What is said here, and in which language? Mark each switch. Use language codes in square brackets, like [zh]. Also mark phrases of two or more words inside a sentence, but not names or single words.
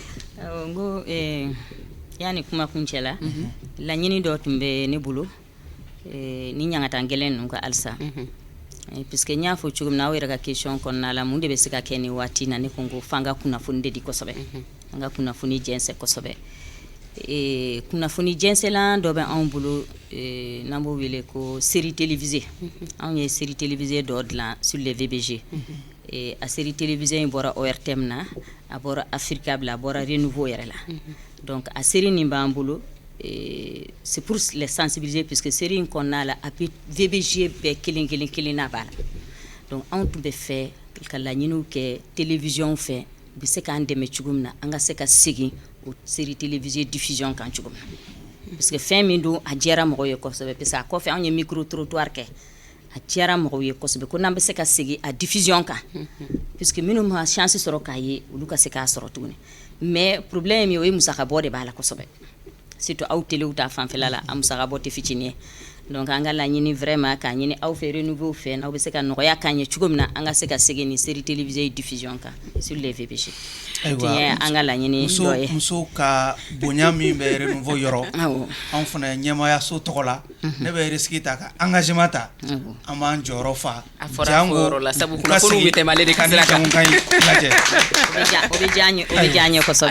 [bm] n ko yanni kumakuncɛ la laɲini dɔ tun bɛ ne bolo ni ɲangata gɛlɛn ninnu ka halisa puisque n y'a fɔ cogo min na aw yɛrɛ ka question kɔnɔna la mun de bɛ se ka kɛ nin waati na ne ko n ko f'an ka kunnafoni de di kosɛbɛ an ka kunnafoni jɛnsɛn kosɛbɛ kunnafoni jɛnsɛlan dɔ bɛ anw bolo n'an b'o wele ko [fr] série télévisée [bm] anw ye [fr] série télévisée [bm] dɔ dilan [fr] sur les VBG [bm] a [fr] série télévisée [bm] in bɔra ORTM na a bɔra Africable a bɔra Renouveau yɛrɛ la donc a série nin b'an bolo [fr] c'est pour les sensibiliser [bm] puisque série in kɔnɔna la a bɛ VBG bɛɛ kelen na b'a la donc anw tun bɛ fɛ ka laɲiniw kɛ télévision fɛ u bɛ se k'an dɛmɛ cogo min na an ka se ka segin o [fr] série télévisée diffusion [bm] kan cogo min na parce que fɛn min don a diyara mɔgɔw ye kosɛbɛ parce que a kɔfɛ anw ye [fr] micro trottoir [bm] kɛ a diyara mɔgɔw ye kosɛbɛ ko n'an bɛ se ka segin a diffusion kan puisque minnu ma chance sɔrɔ k'a ye olu ka se k'a sɔrɔ tuguni [fr] mais problème [bm] ye o ye musakabɔ de b'a la kosɛbɛ surtout aw telew ta fanfɛla la a musakabɔ tɛ fitinin ye donc an ka laɲini vraiment k'a ɲini aw fɛ Renouveau fɛ n'aw bɛ se ka nɔgɔya k'an ye cogo min na an ka se ka segin ni [fr] série télévisée diffusion [bm] kan [fr] sur les VBG [bm] tiɲɛ an ka laɲini dɔ ye muso ka bonya min bɛ Renouveau yɔrɔ anw fana ɲɛmaayaso tɔgɔ la ne bɛ risque ta ka engagement ta an b'an jɔyɔrɔ fa a fɔra yɔrɔ la sabu kunnafoniw bɛ tɛmɛ ale de ka sira kan o bɛ diya n ye kosɛbɛ